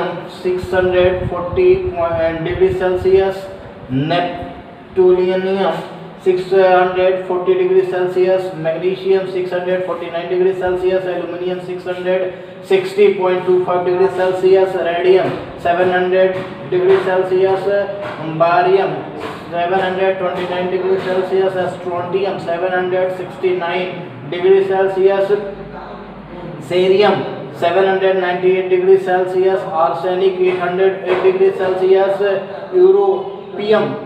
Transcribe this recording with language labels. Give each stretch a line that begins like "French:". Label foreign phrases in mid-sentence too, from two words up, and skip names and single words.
Hindi: 640 डिग्री सेल्सियस, नेप्टूलियम 640 डिग्री सेल्सियस, मैग्नीशियम 649 डिग्री सेल्सियस, एल्यूमिनियम 660.25 डिग्री सेल्सियस, रेडियम 700 डिग्री सेल्सियस, बारियम 729 डिग्री सेल्सियस, स्ट्रोंटियम 769 डिग्री सेल्सियस, सेरियम 798 डिग्री सेल्सियस, आर्सेनिक 808 डिग्री सेल्सियस, यूरोपियम